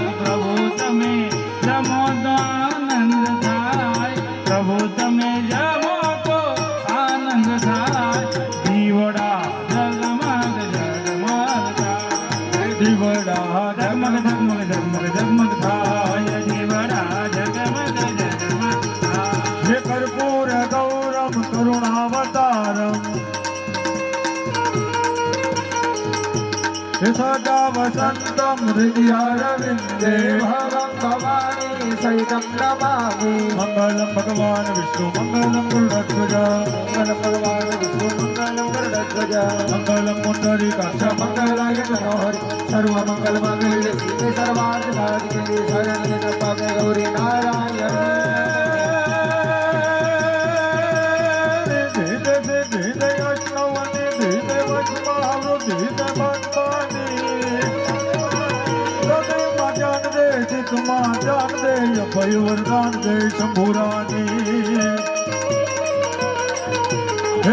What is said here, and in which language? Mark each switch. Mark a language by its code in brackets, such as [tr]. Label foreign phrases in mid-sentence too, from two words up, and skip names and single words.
[gu] પ્રભુ તમે જમો તો આનંદ થાય. પ્રભુ તમે જમો તો આનંદ થાય. દીવડા જગમગ જગમગ થાય. દીવડા જગમગ જગમગ જગમગ જગમગ થાય. [sa] कर्पूर गौरम करुणावतारम सदा वसंतम हृदयारविंदे भवं भवानी सहितं नमामि मंगलम भगवान विष्णु मंगलम गरुड़ध्वज मंगलं भगवान् विष्णु मंगलं गरुडध्वज मंगलम पुंडरीकाक्ष मंगलाय मनोहरि सर्वमङ्गलमाङ्गल्ये शिवे सर्वार्थसाधिके शरण्ये त्र्यम्बके गौरी नारायण [hi] जान दे अभय वरदान दे शंभुरानी हे